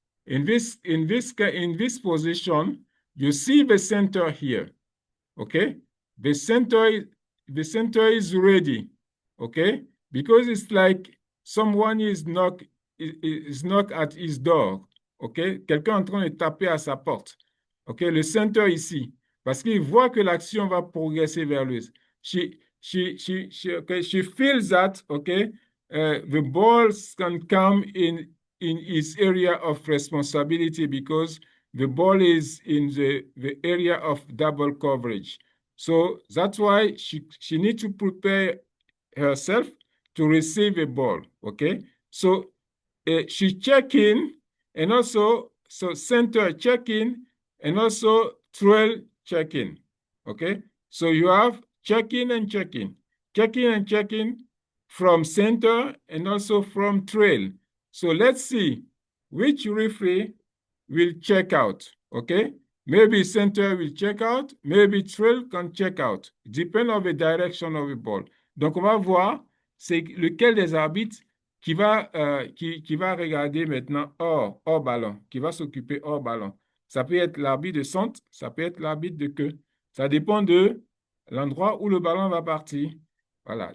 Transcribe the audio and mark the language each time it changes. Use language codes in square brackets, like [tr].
[en] In this position, you see the center here, okay? The center is ready, okay? Because it's like someone is knock at his door, okay? [fr] Quelqu'un est en train de taper à sa porte, okay? Le center ici, parce qu'il voit que l'action va progresser vers lui. [en] Okay, she feels that, okay, the balls can come in his area of responsibility because the ball is in the area of double coverage. So that's why she needs to prepare herself to receive a ball, okay? So she check in and also, so center check in and also trail check in, okay? So you have check in and check in, check in and check in from center and also from trail. So let's see which referee will check out, okay? Maybe center will check out, maybe trail can check out, depend on the direction of the ball. [fr] Donc, on va voir c'est lequel des arbitres qui va regarder maintenant hors ballon, qui va s'occuper hors ballon. Ça peut être l'arbitre de centre, ça peut être l'arbitre de queue. Ça dépend de l'endroit où le ballon va partir. Voilà.